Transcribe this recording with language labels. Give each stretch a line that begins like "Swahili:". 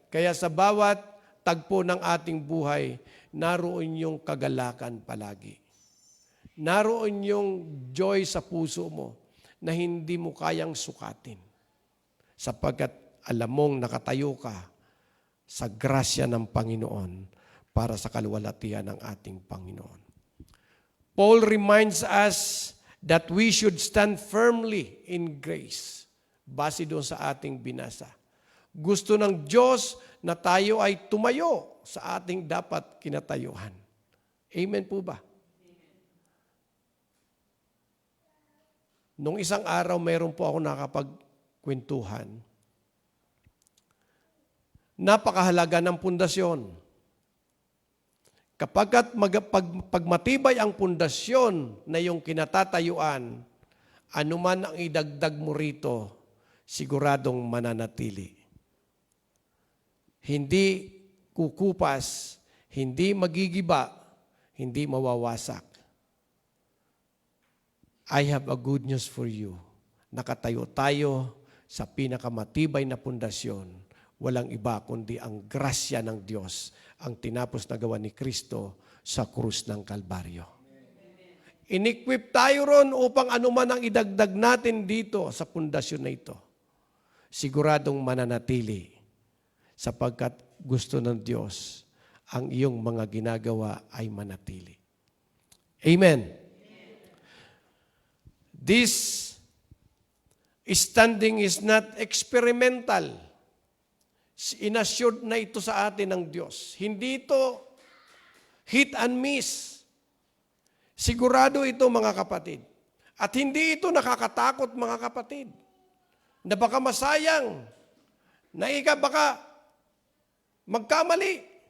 Filipino: Kaya sa bawat tagpo ng ating buhay, naroon yung kagalakan palagi. Naroon yung joy sa puso mo na hindi mo kayang sukatin. Sapagkat alam mong nakatayo ka sa grasya ng Panginoon para sa kaluwalhatian ng ating Panginoon.
English: Paul reminds us that we should stand firmly in grace.
Filipino: Base doon sa ating binasa. Gusto ng Diyos na tayo ay tumayo sa ating dapat kinatayuhan. Amen po ba? Nung isang araw, mayroon po ako nakapagkwentuhan. Napakahalaga ng pundasyon. Kapag matibay ang pundasyon na iyong kinatatayuan, anuman ang idagdag mo rito, siguradong mananatili. Hindi kukupas, hindi magigiba, hindi mawawasak.
English: I have a good news for you.
Filipino: Nakatayo tayo sa pinakamatibay na pundasyon. Walang iba kundi ang grasya ng Diyos, ang tinapos na gawa ni Kristo sa krus ng Kalbaryo. In-equip tayo ron upang anuman ang idagdag natin dito sa pundasyon na ito, siguradong mananatili sapagkat gusto ng Diyos ang iyong mga ginagawa ay manatili. Amen.
English: This standing is not experimental.
Filipino: Inassured na ito sa atin ng Diyos. Hindi ito
English: hit and miss.
Filipino: Sigurado ito, mga kapatid. At hindi ito nakakatakot, mga kapatid. Na baka masayang, na baka magkamali.